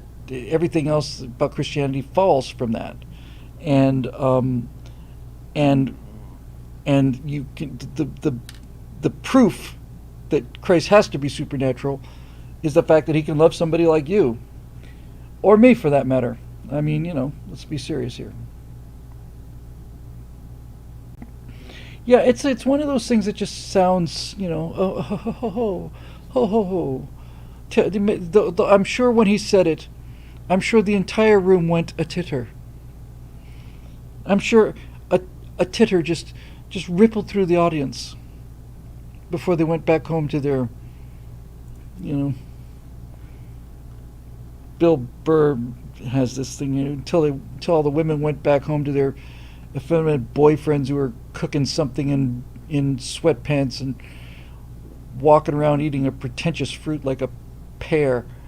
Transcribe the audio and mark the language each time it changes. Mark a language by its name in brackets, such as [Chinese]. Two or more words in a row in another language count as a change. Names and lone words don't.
[English] Everything else about Christianity falls from that, and you can the proof that Christ has to be supernatural is the fact that he can love somebody like you, or me for that matter. I mean, let's be serious here. Yeah, it's one of those things that just sounds, oh, ho ho ho ho ho ho ho. I'm sure when he said it, I'm sure the entire room went a titter. I'm sure a titter just rippled through the audience before they went back home to their, Bill Burr has this thing, until all the women went back home to their effeminate boyfriends who were cooking something in sweatpants and walking around eating a pretentious fruit like a pear.